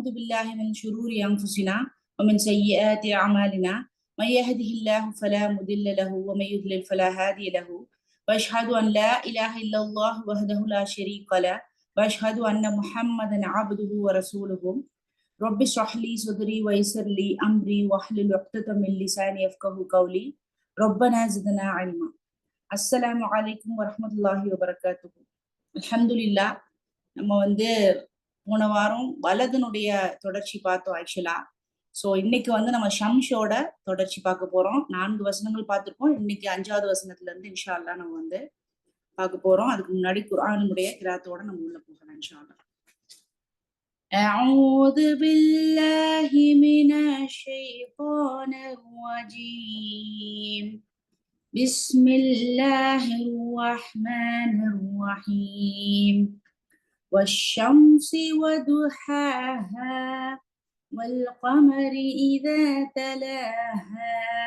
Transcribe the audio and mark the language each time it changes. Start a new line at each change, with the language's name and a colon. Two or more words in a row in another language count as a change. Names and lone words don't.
Arabic: بالله من شرور أنفسنا ومن سيئات أعمالنا من يهده الله فلا مضل له ومن يضلل فلا هادي له وأشهد أن لا إله إلا الله وحده لا شريك له وأشهد أن محمدا عبده ورسوله رب اشرح لي صدري ويسر لي أمري واحلل عقدة من لساني يفقهوا قولي ربنا زدنا علما. السلام عليكم ورحمة الله وبركاته. الحمد لله.
Tamil: நம்ம போன வாரம் வலதுனுடைய தொடர்ச்சி பார்த்தோம் ஆக்சுவலா. ஸோ இன்னைக்கு நம்ம ஷம்ஷோட தொடர்ச்சி பார்க்க போறோம். 4 வசனங்கள் பார்த்திருக்கோம். இன்னைக்கு 5வது வசனத்துல இருந்து
Arabic: إن شاء الله
Tamil: நம்ம பார்க்க போறோம். அதுக்கு முன்னாடி குர்ஆனுடைய கிராத்தோட நம்ம உள்ள போகலாம்
Arabic: إن شاء الله. أعوذ بالله من الشيطان الرجيم بسم الله الرحمن الرحيم والشمس وضحاها والقمر إذا تلاها